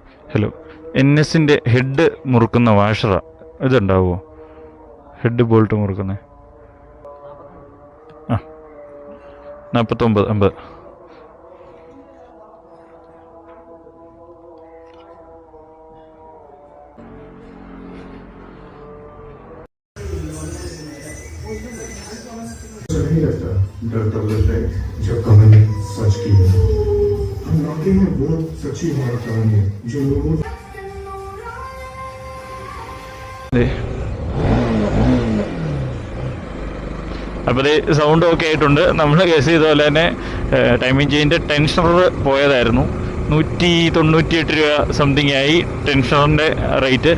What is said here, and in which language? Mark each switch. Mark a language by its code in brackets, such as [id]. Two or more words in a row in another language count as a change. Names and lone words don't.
[ml] ഹലോ, NSൻ്റെ ഹെഡ് മുറുക്കുന്ന വാഷറാ. ഇതുണ്ടാവുമോ? ഹെഡ് ബോൾട്ട് മുറുക്കുന്നത്? ആ, 49 50. [hi] नहीं लगता डर तब लगता है जब कहानी सच की है। हम वाकई में वो सच्ची हमारी कहानी है जो लोगों [ml] അപ്പോൾ സൗണ്ട് ഓക്കെ ആയിട്ടുണ്ട്. നമ്മൾ ഗസ് ചെയ്ത പോലെ തന്നെ [en] timing chain [ml] ടെൻഷണർ പോയതായിരുന്നു. 198 രൂപ സംതിങ് ആയി ടെൻഷണറിൻ്റെ റേറ്റ്.